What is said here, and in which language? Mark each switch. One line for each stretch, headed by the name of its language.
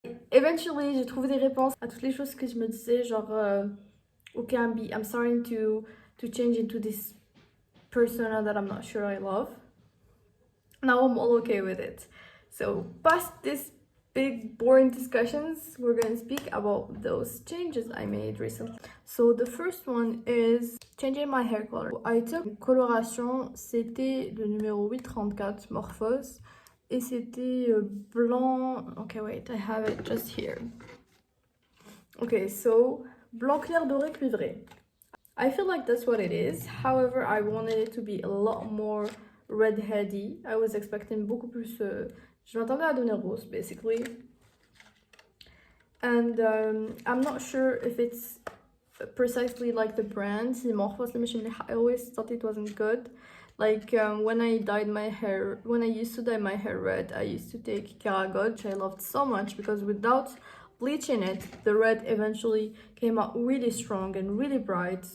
English: Eventually,
French: j'ai trouvé des réponses à toutes les choses que je me disais, genre,
English: okay, I'm starting to change into this persona that I'm not sure I love. Now I'm all okay with it. So past this big boring discussions, we're gonna speak about those changes I made recently. So the first one is changing my hair color. I took coloration,
French: c'était le numéro 834 Morphose, et c'était blanc.
English: Okay, wait, I have it just here. Okay, so blanc clair doré cuivré. I feel like that's what it is. However, I wanted it to be a lot more redheady. I was expecting
French: beaucoup plus. Je m'attendais à donner rose, basically.
English: And I'm not sure if it's precisely like the brand. I always thought it wasn't good. Like when I used to dye my hair red, I used to take Caragot, which I loved so much, because without bleaching it, the red eventually came out really strong and really bright.